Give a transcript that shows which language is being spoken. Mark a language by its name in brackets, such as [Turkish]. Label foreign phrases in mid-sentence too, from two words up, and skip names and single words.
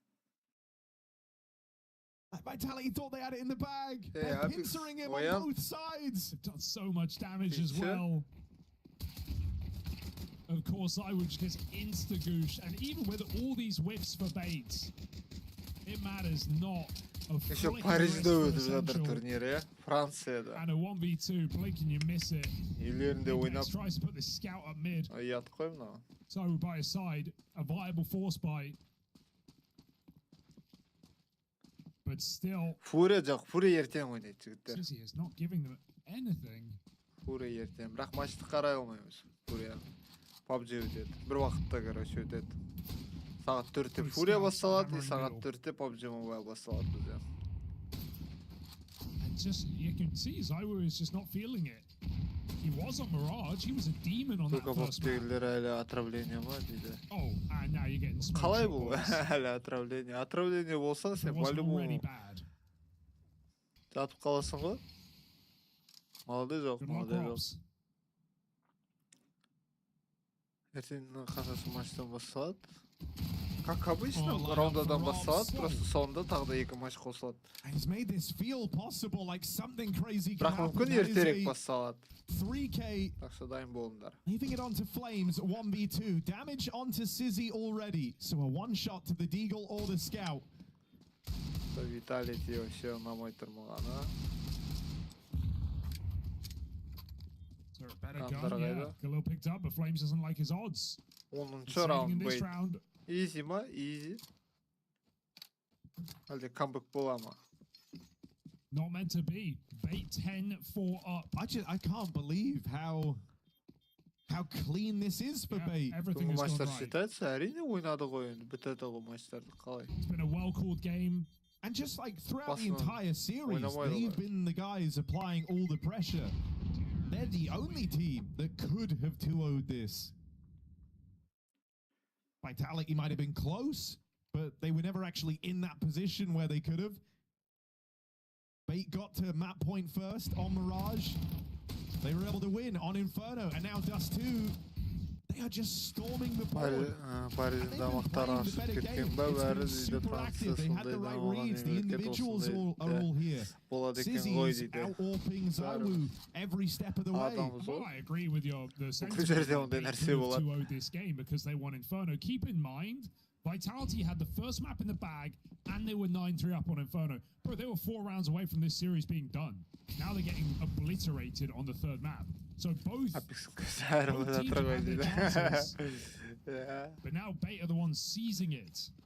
[English] Vitality thought they had it in the bag. They're pincering him on both sides. They've done so much damage as well. Of course, I would just get insta-goosh, and even with all these whiffs for Bait, it matters not. [Kazakh] Еще Парижде өтіп жатыр турнир, иә? Францияда. [English] And a 1v2, blink and you miss it. [Kazakh] Үйлерінде ойнап. [English] Tries to put this scout up mid. [Kazakh] Ұят қой мынау. [English] So by his side, a viable force buy. But still. [Kazakh] Фурия жоқ, Фурия ертең ойнайды жігіттер. [English] Sissy is not giving them anything. [Kazakh] Фурия ертең, бірақ матчты қарай алмаймыз. Фурия. PUBG өтеді. Bir уақытта короче өтеді. Сағат 4-те Фурия басталады, сағат 4-те PUBG Mobile басталады бізде. [English] And just you can see Zywu is just not feeling it. He was on Mirage, he was a demon on that first map. [Kazakh] Әлі отравление ма дейді. [English] Oh, and now you're getting smoked. [Kazakh] Қалай бұл? Әлі отравление. Отравление болса, сен по-любому жатып қаласың ғой. Молодой жоқ, молодой жоқ. Ертең қаншасы матчтан басталады? [Russian] Как обычно, [Kazakh] раундадан басталады, просто соңында тағы да 2 матч қосылады. [English] He's made this feel possible, like something crazy can [Kazakh] Бірақ [English] happen. [Kazakh] мүмкін ертерек басталады. [English] 3K. [Kazakh] Жақсы дайын болыңдар. [English] Leaving it onto Flames, 1v2. Damage onto Sizzy already. So a one shot to the Deagle or the Scout. [Kazakh] Vitality вообще ұнамай тұр маған, а? [English] So a better gun, yeah. Khalil picked up, but Flames doesn't like his odds. [Kazakh] 10-шы раунд бейт. Easy ма? Easy. Әлде камбэк бола ма? [English] Not meant to be. Bait 10-4 up. I can't believe how clean this is for Bait. Everything has gone [Kazakh] Матчтар [English] right. [Kazakh] считается, әрине ойнады ғой енді. Бітеді ғой матчтарды қалай. [English] It's been a well-called game. And just like throughout the entire series, they've been the guys applying all the pressure. They're the only team that could have 2-0'd this. Vitality might have been close, but they were never actually in that position where they could have. Bait got to map point first on Mirage. They were able to win on Inferno, and now Dust 2, they are just storming the board. [Kazakh] Париждің дамақтары ашып кеткен бә, бәрі дейді Франция сондай дамаған мемлекет осындай болады екен ғой дейді. Адамыз [English] Well, I agree with the [Kazakh] Бұл жерде ондай нәрсе болады. [English] 2-0 this game because they won Inferno. Keep in mind, Vitality had the first map in the bag, and they were 9-3 up on Inferno. Bro, they were 4 rounds away from this series being done. Now they're getting obliterated on the 3rd map. So both teams have had their chances, but now Bait are the ones seizing it.